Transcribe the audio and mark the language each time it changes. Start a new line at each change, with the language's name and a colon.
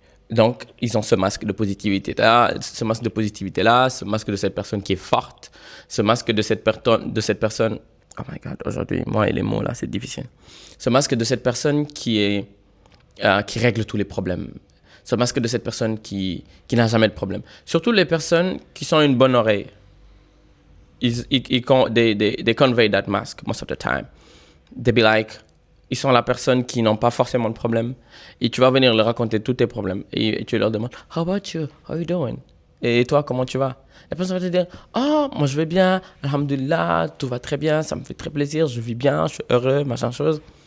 French: Donc, ils ont ce masque de positivité-là, ce masque de cette personne qui est forte, ce masque de cette personne.
English: Oh my God,
French: aujourd'hui, moi et les mots là, c'est difficile. Ce masque de cette personne qui règle tous les problèmes. Ce masque de cette personne qui n'a jamais de problème. Surtout les personnes qui sont une bonne oreille.
English: They convey that mask most of the time. They be like,
French: ils sont la personne qui n'ont pas forcément de problème. Et tu vas venir leur raconter tous tes problèmes. Et tu leur demandes,
English: how about you? How are you doing?
French: Et toi, comment tu vas? La personne va te dire, oh, moi je vais bien, alhamdulillah, tout va très bien, ça me fait très plaisir, je vis bien, je suis heureux, machin chose.